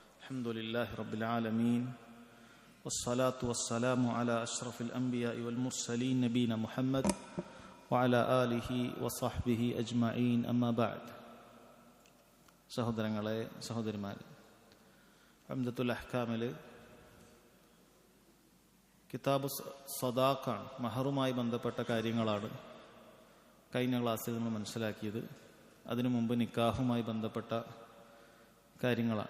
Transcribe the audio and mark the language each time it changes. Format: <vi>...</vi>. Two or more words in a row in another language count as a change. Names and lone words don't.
<ar>الحمد لله رب العالمين والصلاة والسلام على أشرف الأنبياء والمرسلين نبينا محمد وعلى آله وصحبه أجمعين أما بعد.</ar> <ml>സഹോദരങ്ങളെ, സഹോദരിമാരെ, ഉംദത്തുൽ അഹ്കാമില് കിതാബ് സദാഖാണ്, മഹറുമായി ബന്ധപ്പെട്ട കാര്യങ്ങളാണ് കഴിഞ്ഞ ക്ലാസ്സിൽ നമ്മൾ മനസ്സിലാക്കിയത്. അതിനു മുമ്പ് നിക്കാഹുമായി ബന്ധപ്പെട്ട കാര്യങ്ങളാണ്.</ml>